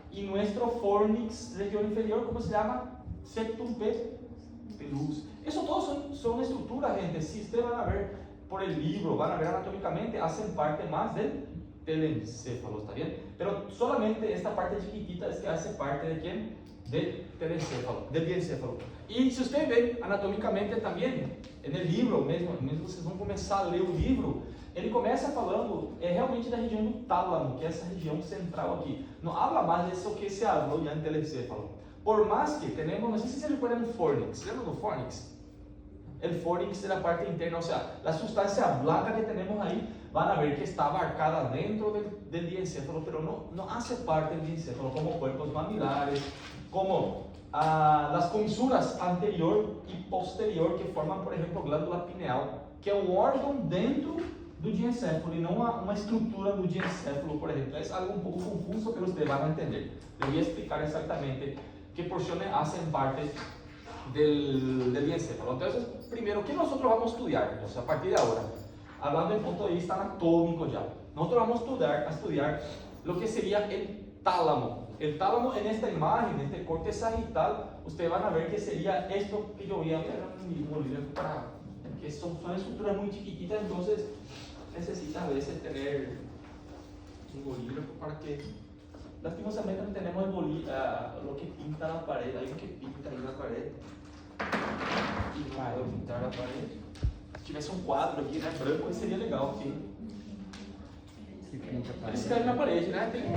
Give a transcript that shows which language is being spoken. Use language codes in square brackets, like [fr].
[es] Y nuestro fornix, región inferior, ¿cómo se llama? Septum pelus. Eso todos son estructuras, gente. Si ustedes van a ver por el libro, van a ver anatómicamente, hacen parte más del telencéfalo, ¿está bien? Pero solamente esta parte chiquitita es que hace parte de ¿quién? Del telencéfalo, del diencéfalo. Y si ustedes ven anatómicamente también, en el [pt] livro mesmo vocês vão começar a ler o livro, ele começa falando realmente da região do tálamo, que é essa região central aqui. [es] Não habla [pt] mais disso [es] que se habló ya en telencéfalo. Por más que tenemos, no sé si se recuerdan del fornix, ¿lembran del fornix? El fornix es la parte interna, o sea, la sustancia blanca que tenemos ahí van a ver que está abarcada dentro del diencéfalo, pero no hace parte del diencéfalo, como cuerpos mamilares, como las comisuras anterior y posterior que forman, por ejemplo, [pt] glândula pineal, que é um órgão dentro do diencéfalo e não uma estrutura do diencéfalo, por exemplo. É algo um pouco confuso, mas vocês vão entender. Eu vou explicar exatamente que porções fazem parte del diencéfalo. [es] Entonces, primero, ¿qué nosotros vamos a estudiar? Entonces, a partir de ahora, hablando del punto de vista anatómico ya, nosotros vamos a estudiar lo que sería el tálamo. El tálamo en esta imagen, en este corte sagital, ustedes van a ver que sería esto que yo voy a ver un bolígrafo para, que son estructuras muy chiquititas, entonces necesita a veces tener un bolígrafo para que, lastimosamente no tenemos lo que pinta la pared, hay uno que pinta ahí la pared y no puedo pintar la pared. [pt] Si tivesse um quadro aqui, né, branco, seria legal, sim. Ele escreve na parede, né?